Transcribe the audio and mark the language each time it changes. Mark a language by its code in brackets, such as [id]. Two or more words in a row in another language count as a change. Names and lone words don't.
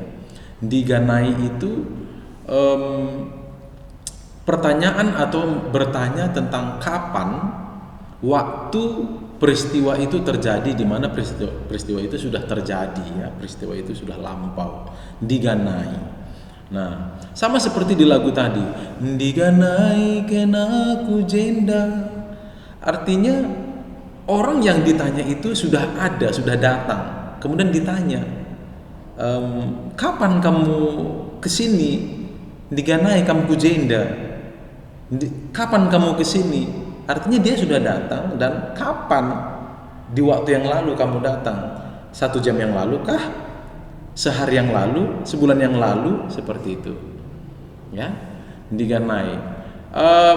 [id] Diganai itu pertanyaan atau bertanya tentang kapan waktu peristiwa itu terjadi, di mana peristiwa itu sudah terjadi ya, peristiwa itu sudah lampau, diganai. Nah, sama seperti di lagu tadi, [btx] diganai kena ku jenda. [id] Artinya orang yang ditanya itu sudah ada, sudah datang. Kemudian ditanya, kapan kamu kesini? [btx] Diganai kamu ku jenda. [id] Kapan kamu kesini? Artinya dia sudah datang, dan kapan di waktu yang lalu kamu datang? 1 jam yang lalu kah? Sehari yang lalu? Sebulan yang lalu? Seperti itu ya, diganai.